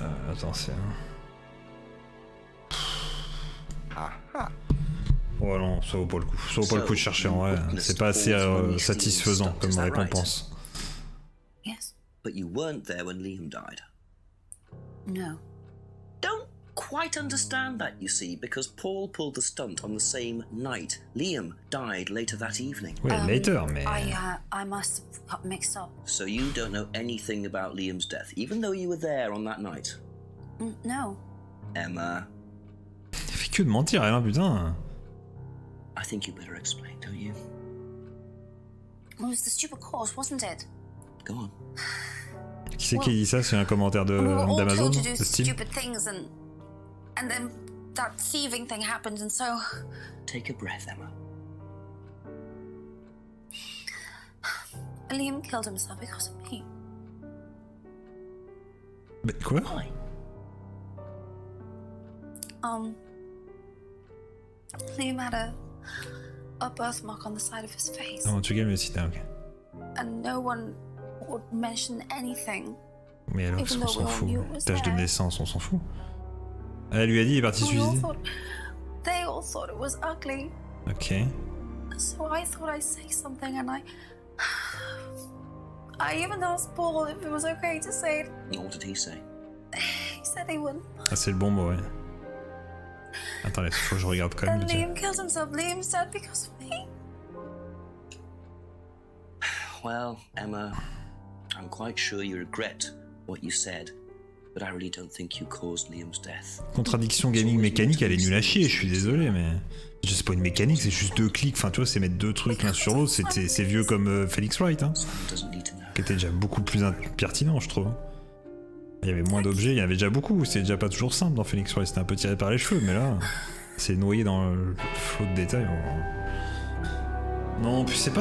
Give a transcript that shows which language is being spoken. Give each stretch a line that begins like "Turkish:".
French: Attends, c'est... Ouais non, ça vaut pas le coup. Ça vaut pas le coup de chercher en vrai. C'est pas assez satisfaisant comme récompense.
English: Yes. But you weren't there when Liam died. No. Don't quite understand that, you see, because Paul pulled the stunt on the same night. Liam died later that evening.
French: Ouais,
English: later,
French: mais...
English: I must have got mixed up. So you don't know anything about Liam's death, even though you were there on that night? No. Emma.
French: Il fait que de mentir, hein, putain.
English: I think you better explain, don't you? It was the stupid course, wasn't it? Go on.
French: Qui c'est qui dit ça? C'est un commentaire d'Amazon, de Steam?
English: Stupid things and then that thieving thing happened and so... Take a breath, Emma. Liam killed himself because of me.
French: Mais quoi?
English: Why? Liam had a birthmark on the side of his face.
French: Non, tu gagnes le site, ok.
English: And no one would mention anything.
French: Mais alors, qu'est-ce qu'on s'en fout? Tâche de naissance, on s'en fout. Elle lui a dit, il est parti se suicider.
English: They all thought it was ugly.
French: Ok.
English: So I thought I'd say something and I even asked Paul if it was okay to say it. What did he say? He said he wouldn't.
French: Ah, c'est le bon mot, ouais. Attends, il faut que je regarde quand même.
English: Liam killed himself. Liam's dead because of me. Well, Emma, I'm quite sure you regret what you said, but I really don't think you caused Liam's death.
French: Contradiction gaming mécanique, elle est nulle à chier, je suis désolé, mais... C'est pas une mécanique, c'est juste 2 clics, enfin tu vois, c'est mettre 2 trucs l'un sur l'autre, c'est vieux comme Felix Wright, hein, qui était déjà beaucoup plus pertinent, je trouve. Il y avait moins d'objets, il y en avait déjà beaucoup, c'est déjà pas toujours simple dans Felix Wright, c'était un peu tiré par les cheveux, mais là, c'est noyé dans le flot de détails. Non, puis c'est pas...